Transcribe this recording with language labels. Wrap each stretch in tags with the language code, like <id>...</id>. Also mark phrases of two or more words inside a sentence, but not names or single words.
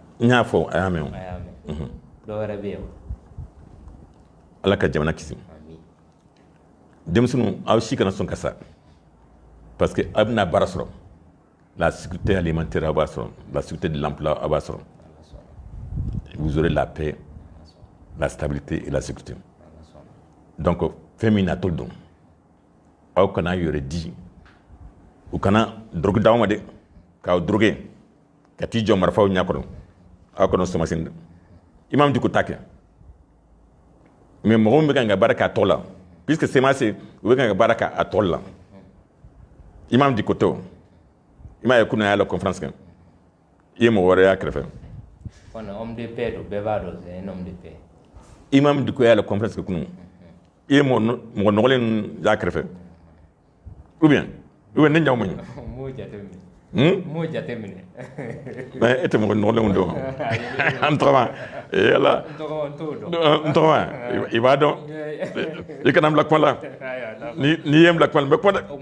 <bm>n y'a fɔ a y'a mɛn o. a y'a mɛn. dɔ wɛrɛ bɛ yen o. ala ka jamana kisi. denmisɛnninw aw si kana sɔn ka sa</bm> <fr>parce que</fr> <bm>a bɛna baara sɔrɔ</bm> <fr>la sécurité alimentaire</fr> <bm>aw b'a sɔrɔ</bm> <fr>la sécurité de l'emploi</fr> <bm>aw b'a sɔrɔ</bm> <fr>vous aurez la paix la stabilité et la sécurité donc</fr> <bm>fɛn min natɔ don aw kana yɛrɛ di u kana drogue d'aw ma dɛ k'aw droguer ka t'i jɔ marifaw ɲɛ kɔrɔ aw kana sɔn masini dɛ imam Dicko t'a kɛ mais mɔgɔ min bɛ kan ka baara k'a tɔ la</bm> <fr>puisque semence</fr> <bm>u bɛ kan ka baara k'a tɔ la imam Dicko tɛ o i m'a ye kunun a y'a</bm> <fr>la conférence</fr> <bm>kɛ i ye mɔgɔ wɛrɛ y'a kɛrɛfɛ.</bm> <fr>homme de paix</fr> <bm>don bɛɛ b'a dɔn</bm> <fr>c'est un homme de paix.</fr> <bm>imam Dicko y'a</bm> <fr>la conférence</fr> <bm>kɛ kunun i ye mɔgɔ nɔgɔlen ninnu y'a kɛrɛfɛ</bm> <fr>ou bien</fr> <bm>ne ɲaw ma ɲi. m'o jateminɛ. mais e tɛ mɔgɔ nɔgɔlenw dɔn n tɔgɔma yala n tɔgɔma i b'a dɔn i kana n bila kuma la n'i ye n bila kuma la n bɛ kuma dɛ.</bm>